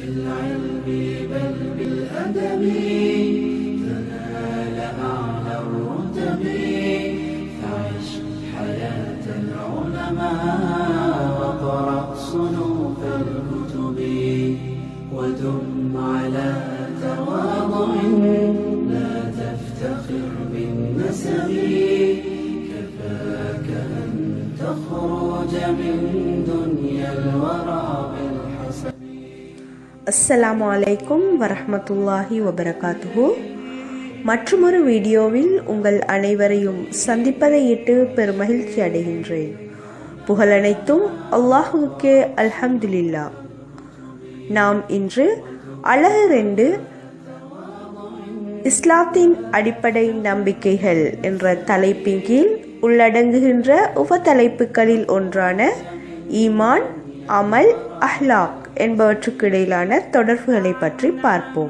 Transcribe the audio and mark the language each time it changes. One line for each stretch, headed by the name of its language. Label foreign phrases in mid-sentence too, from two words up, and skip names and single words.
Arabic: بالعلم بل بالأدب تنال أعلى الرتب فعش حياة العلماء وقرأ صنوف الكتب ودم على تواضع لا تفتخر بالنسب كفاك أن تخرج من دنيا الورى بالحسب. السلام عليكم ورحمة الله وبركاته.
Tamil: மற்றொரு வீடியோவில் உங்கள் அனைவரையும் சந்திப்பதையிட்டு பெருமகிழ்ச்சி அடைகின்றேன். புகழனைத்தும் அல்லாஹுவுக்கே அல்ஹம்துலில்லா. நாம் இன்று அழகு 2 இஸ்லாத்தின் அடிப்படை நம்பிக்கைகள் என்ற தலைப்பின் கீழ் உள்ளடங்குகின்ற உபதலைப்புகளில் ஒன்றான ஈமான், அமல், அஹ்லாக் என்பவற்றுக்கு இடையிலான தொடர்புகளை பற்றி பார்ப்போம்.